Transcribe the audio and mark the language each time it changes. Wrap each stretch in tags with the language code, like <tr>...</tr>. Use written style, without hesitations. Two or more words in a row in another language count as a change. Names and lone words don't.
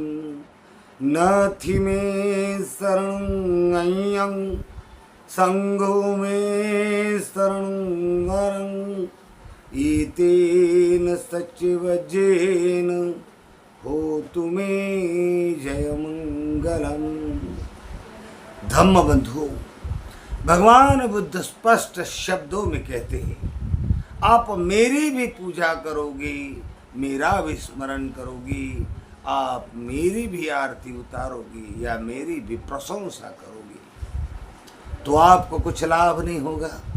<pi>नथि में शरणं अन्यं संघो में शरणं वरं एतेन सच्चवज्जेन होतु मे जय मंगलम।</pi> <hi>धम्म बंधु, भगवान बुद्ध स्पष्ट शब्दों में कहते हैं, आप मेरी भी पूजा करोगे, मेरा भी स्मरण करोगी, आप मेरी भी आरती उतारोगी या मेरी भी प्रशंसा करोगी तो आपको कुछ लाभ नहीं होगा।</hi>